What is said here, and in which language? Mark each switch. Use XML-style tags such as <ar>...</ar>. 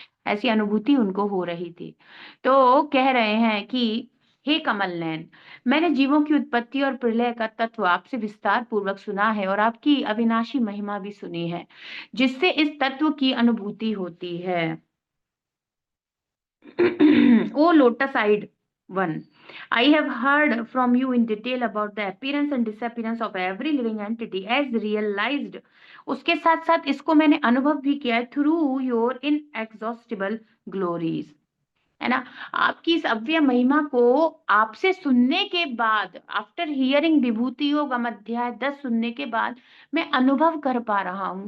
<hi>ऐसी अनुभूति उनको हो रही थी। तो कह रहे हैं कि हे कमल नयन, मैंने जीवों की उत्पत्ति और प्रलय का तत्व आपसे विस्तार पूर्वक सुना है और आपकी अविनाशी महिमा भी सुनी है, जिससे इस तत्व की अनुभूति होती है।</hi> <en>O lotus-eyed one, I have heard from you in detail about the appearance and disappearance of every living entity as realized.</en> <hi>उसके साथ साथ इसको मैंने अनुभव भी किया है</hi> <en>through your inexhaustible glories.</en> <hi>है ना? आपकी इस अव्यय महिमा को आपसे सुनने के बाद,</hi> <en>after hearing</en> <hi>विभूति योगम अध्याय 10 सुनने के बाद मैं अनुभव कर पा रहा हूँ।</hi>